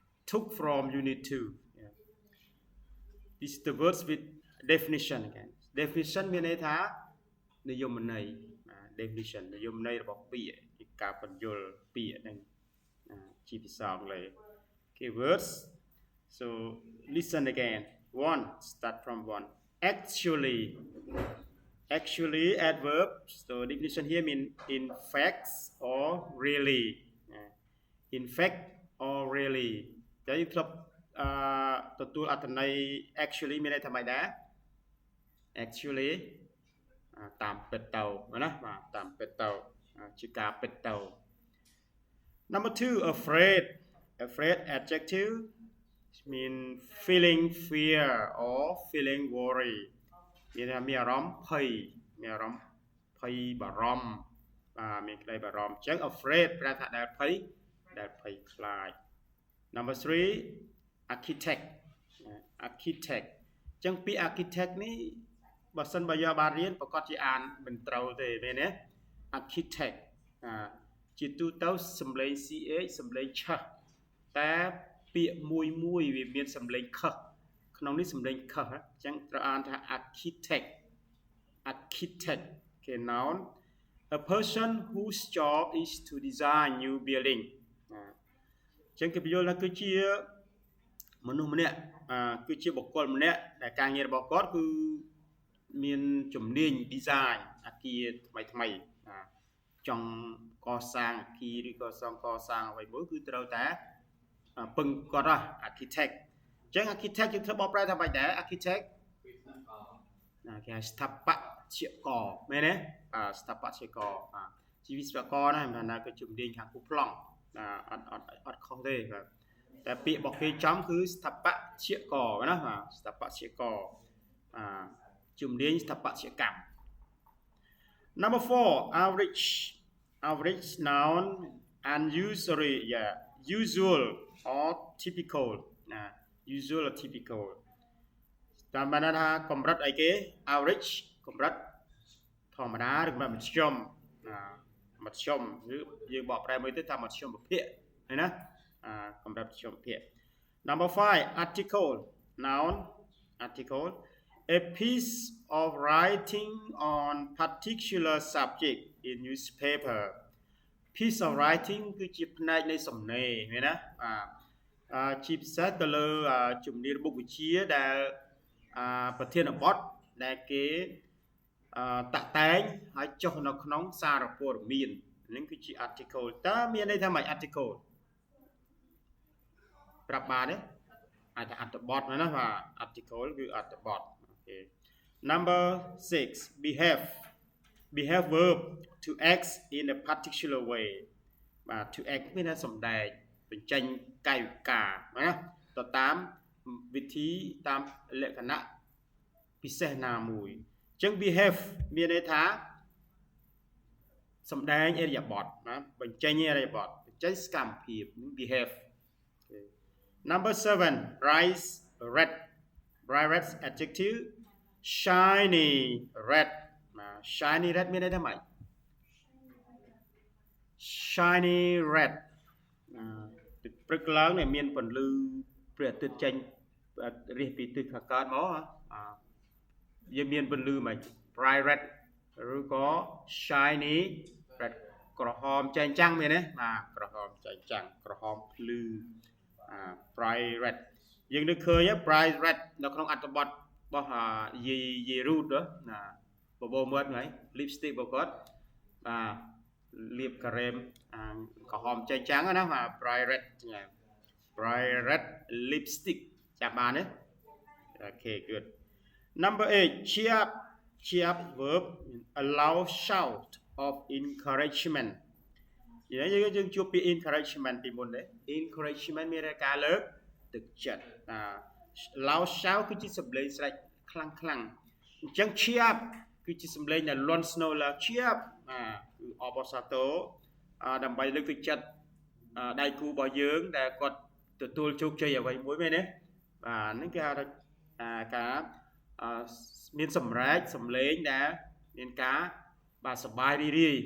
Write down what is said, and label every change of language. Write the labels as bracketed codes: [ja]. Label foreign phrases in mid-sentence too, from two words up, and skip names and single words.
[en] took from unit 2 yeah. This is the words with definition again definition [km] មានន័យថានិយមន័យ [en] definition [km] និយមន័យរបស់ពាក្យការបញ្យល់ពាក្យហ្នឹងជាភាសាអង់គ្លេស [en] okay words so listen again one start from one actually adverb so definition here mean in fact or really in fact or really [km] តែយើងធ្លាប់ទទួលអត្ថន័យ actually មានន័យថាម៉េចដែរ actually តាមពិតទៅណាបាទតាម ពិតទៅជាការពិតទៅ [en] number 2 afraid adjective mean feeling fear or feeling worry [km] មានថាមានអារម្មណ៍ភ័យមានអា រម្មណ៍ភ័យបារម្ភមានក្តីបារម្ភអញ្ចឹង afraid ប្រែថាដែលភ័យខ្លាច number 3 architect អញ្ចឹងពី architect នេះបើសិនបើយកបានរៀនប្រកាសជាអានមិនត្រូវទេមែនទេ architect ជាទូទៅសំឡេង ch សំឡេងឆឹសតែពាក្យមួយវាមានសំឡេងខឹសក្នុងនេះសំឡេងខឹសអញ្ចឹងត្រូវអានថា architect [en] okay noun a person whose job is to design new building [km] អញ្ចឹងគេបញ្យល់ថាគឺជាមនុស្សម្នាក់គឺជាបុគ្គលម្នាក់ដែលការងាររបស់គាត់គឺមានជំនាញ design អគារថ្មីចង់កសាងអគារឬក៏កសាងអ្វីមួយគឺត្រូវតែពឹងគាត់ architect អញ្ចឹង architect យើងធ្វើបកប្រែថាម៉េចដែរ architect គេហៅស្ថាបត្យករមែនទេស្ថាបត្យករជាវិស្វករណាមិនថាគឺជំនាញខាងគូប្លង់អត់ខុសទេបាទតែពាក្យរបស់ គេចំគឺស្ថាបត្យករណាបាទស្ថាបត្យករជំនាញស្ថាបត្យកម្ម [en] number 4 average noun unusually usual or typical usual or typical [km] តាម បានថាកម្រិតអីគេ average កម្រិតធម្មតាឬកម្រិតមធ្យមឬយើងបកប្រែមួយទៅថាមធ្យមប្រ ភេទឃើញណាកម្រិតមធ្យមប្រភេទ [en] number 5 article noun article a piece of writing on particular subject in newspaper piece of writing [km] គឺជាផ្នែកនៃសំណេរឃើញណាជាពិសេសទៅលើជំនាញមុខវិជ្ជាដែលប្រធានបទដែលគេតាក់តែងហើយចុះនៅក្នុងសារព័ត៌មាននេះគឺជា article តើមានន័យថាម៉េច article ប្រាប់បានទេអាចថាអត្ថបទណាបាទ article គឺអត្ថបទអូខេ [en] number 6 behave verb to act in a particular way [km] បាទ [en] to act [km] មានថាសម្ដែងបញ្ចេញកាយវិការណាទៅតាមវិធីតាមលក្ខណៈពិសេសណាមួយអញ្ចឹង behave មានន័យថា សម្ដែងឥរិយាបថណាបញ្ចេញឥរិយាបថបញ្ចេញសកម្មភាព behave [en] number 7 bright red adjective shiny red shiny red [km] មានន័យថាម៉េច [en] shiny red [km] ព្រឹកឡើងនេះមានពន្លឺព្រះអាទិត្យចេញរះពីទិសខាងកើតមកយើងមានពន្លឺមិន [en] bright red [km] ឬក៏ [en] shiny red [km] ក្រហមចែងចាំងមានទេបាទក្រហមចែងចាំងក្រហមភ្លឺ [en] bright red [km] យើងនឹកឃើញ [en] bright red [km] នៅក្នុងអត្ថបទរបស់យេរូតណា បបោមាត់ហ្នឹង lipstick របស់គាត់បាទលាបការ៉េមក្រហមចែងចាំងណាបាទ [en] bright red lipstick [km] ចាប់បានទេអូខេ [en] good number 8 cheer up verb allow shout of encouragement [km] យើងជួបពាក្យ encouragement ពីមុនទេ encouragement មានការលើកទឹកចិត្ត [en] allow shout [km] គឺជាសម្លេងស្រែកខ្លាំងអញ្ចឹង [en] cheer up [km] គឺជាសម្លេងដែលលាន់ស្នូលឡើង [en] cheer up [km] គឺអបអរសាទរដើម្បីលើកទឹកចិត្ត ដៃគូរបស់យើងដែលគាត់ទទួលជោគជ័យអ្វីមួយមែនទេបាទហ្នឹងគេហៅថាការមានសម្រែកសម្លេងដែលមានការបាទសប្បាយរីករាយបាទអបអរសាទរ